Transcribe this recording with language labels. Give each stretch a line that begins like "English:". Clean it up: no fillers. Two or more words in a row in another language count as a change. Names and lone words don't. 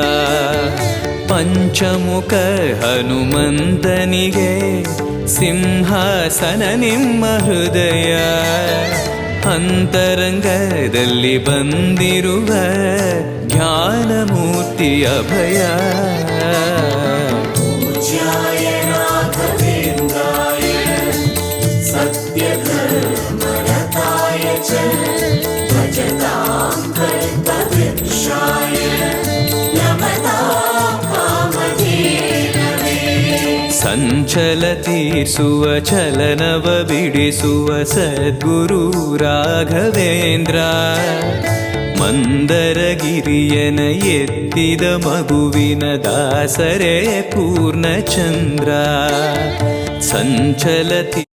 Kannada: ಪಂಚಮುಖ ಹನುಮಂತನಿಗೆ ಸಿಂಹಾಸನ ನಿಮ್ಮ ಹೃದಯ ಅಂತರಂಗದಲ್ಲಿ ಬಂದಿರುವ ಜ್ಞಾನಮೂರ್ತಿ ಅಭಯ
Sanskrit: पूज्याय राघवेन्द्राय सत्यधर्मरताय च भजतां कल्पवृक्षाय नमतां कामधेनवे
Kannada: ಸಂಚಲ ತೀರ್ಸುವ ಚಲನವ ಬಿಡಿಸುವ ಸದ್ಗುರು ರಾಘವೇಂದ್ರ ಮಂದರಗಿರಿಯನ ಎತ್ತಿದ ಮಗುವಿನ ದಾಸರೇ ಪೂರ್ಣಚಂದ್ರ ಸಂಚಲ